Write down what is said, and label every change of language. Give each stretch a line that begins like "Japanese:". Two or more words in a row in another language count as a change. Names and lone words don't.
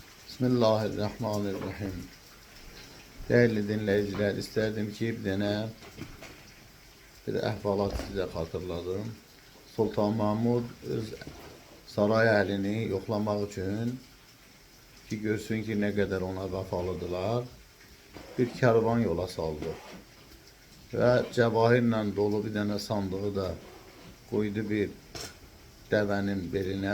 Turkish: Bismillahirrahmanirrahim. Değerli dinleyiciler, isterdim ki bir əhvalat size hatırladım.
Azerbaijani: Sultan Mahmud öz saray əlini yoxlamaq üçün ki, görsün ki,
Turkish: ne kadar
Azerbaijani: ona vəfalıdırlar, bir kervan yola saldı. Və cəvahirlə dolu bir dənə sandığı da koydu bir dəvənin belinə.